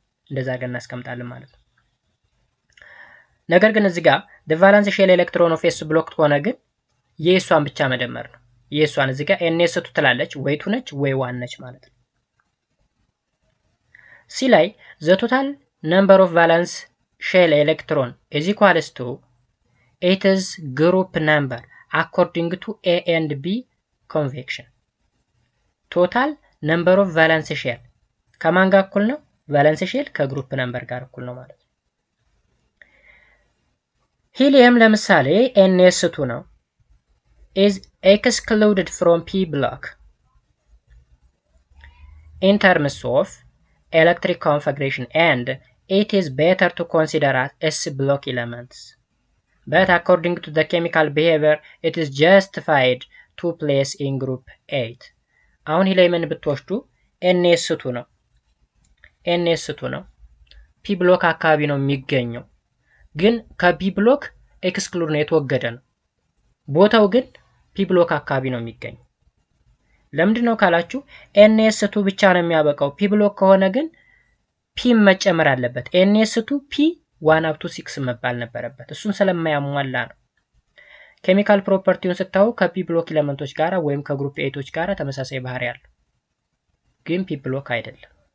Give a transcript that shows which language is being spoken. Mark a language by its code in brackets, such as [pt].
[am] እንደዛ አድርገን እናስቀምጣለን ማለት ነው። ነገር ግን እዚህ ጋር [en] the valence shell electron of s [am] ብሎክ ከሆነ ግን የእሷን ብቻ መደመር ነው። የእሷን እዚህ ጋር ns2 ትላለች ወይ 2 ነች ወይ 1 ነች ማለት ነው። ሲ ላይ [en] the total number of valence shell electron is equals to it is group number according to A and B convection. total number of valence shell [am] ከማን ጋር እኩል ነው? ቫለንስ ሼል ከግሩፕ ነምበር ጋር እኩል ነው ማለት ነው። ሂሊየም ለምሳሌ ns2 ነው [en] is excluded from p block in terms of electric configuration and it is better to consider as s block elements. But according to the chemical behavior, it is justified to place in group 8. [am] አሁን ሂሊየምን ብትወስዱ ns2 ነው ns2 ነው ፒ ብሎክ አካባቢ ነው የሚገኘው፣ ግን ከፒ ብሎክ ኤክስክሉድ ነው የተወገደ ነው። ቦታው ግን ፒ ብሎክ አካባቢ ነው የሚገኘው። ለምንድን ነው ካላችሁ ns2 ብቻ ነው የሚያበቃው። ፒ ብሎክ ከሆነ ግን ፒ መጨመር አለበት። ns2 ፒ 1 up to 6 መባል ነበረበት። እሱን ስለማያሟላ ነው። ኬሚካል ፕሮፐርቲውን ስታዩ ከፒ ብሎክ ኤሌመንቶች ጋራ ወይም ከግሩፕ 8ቶች ጋራ ተመሳሳይ ባህሪ ያለው ግን ፒ ብሎክ አይደለም።